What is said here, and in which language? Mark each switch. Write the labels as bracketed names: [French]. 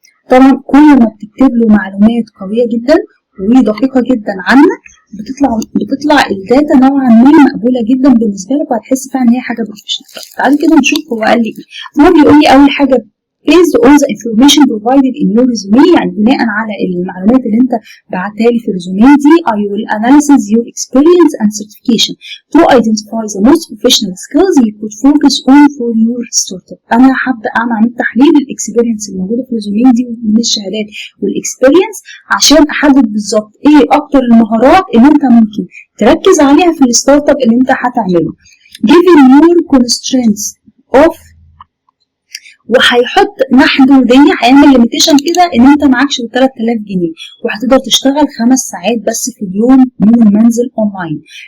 [Arabic] طبعا كل ما بتكتب له معلومات قويه جدا ودقيقه جدا عنك بتطلع الداتا نوعا ما مقبوله جدا بالنسبه لك، وهتحس فعلا ان هي حاجه بروفيشنال. تعالوا كده نشوف هو قال لي ايه. هو بيقول لي اول حاجه [English] based on the information provided in your resume، [Arabic] يعني بناء على المعلومات اللي انت بعتها لي في الريزومي دي [English] I will analyze your experience and certification to identify the most professional skills you could focus on for your startup. [Arabic] انا هبدا اعمل تحليل الاكسبيرينس الموجوده في الريزومي دي من الشهادات والاكسبيرينس عشان احدد بالظبط ايه اكتر المهارات اللي انت ممكن تركز عليها في الستارت اب اللي انت هتعمله. [English] given your constraints of، [Arabic] وهيحط محدوديه، هيعمل ليميتيشن كده ان انت معكش 3000 جنيه وهتقدر تشتغل 5 ساعات بس في اليوم من المنزل اونلاين.